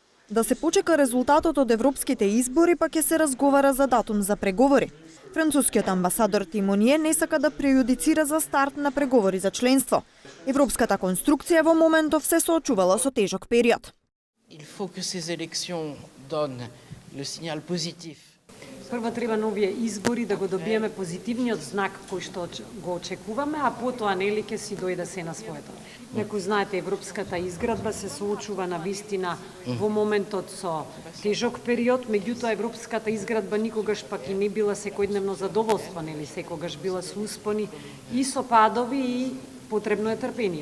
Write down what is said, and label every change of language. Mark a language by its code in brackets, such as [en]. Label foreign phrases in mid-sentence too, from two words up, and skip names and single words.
[mk] Да се почека резултатот од европските избори, па ќе се разговара за датум за преговори. Францускиот амбасадор Тимоние не сака да преюдицира за старт на преговори за членство. Европската конструкција во моментов се соочувала со тежок период. [fr] Il faut que ces élections donnent le signal positif. [mk] Прво треба новие избори да го добиеме позитивниот знак кој што го очекуваме, а потоа нели ќе си дојде се на своето. Некој знаете, европската изградба се соочува на вистина во моментот со тежок период, меѓутоа европската изградба никогаш пак и не била секојдневно задоволство, нели секогаш била со успони и со падови и потребно е трпение.